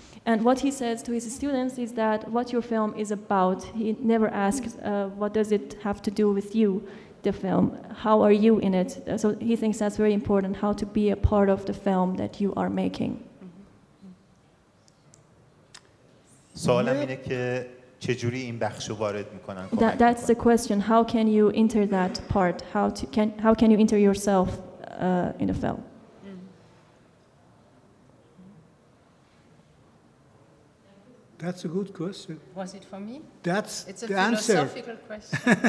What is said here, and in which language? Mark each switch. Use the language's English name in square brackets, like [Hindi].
[English] And what he says to his students is that what your film is about. He never asks what does it have to do with you, the film. How are you in it? So he thinks that's very important, how to be a part of the film that you are making. [Persian] سوالم اینه که چجوری این بخشو وارد میکنن. [English] That's the question. How can you enter that part? How can you enter yourself in the film? That's a good question. Was it for me? It's a the answer. philosophical question.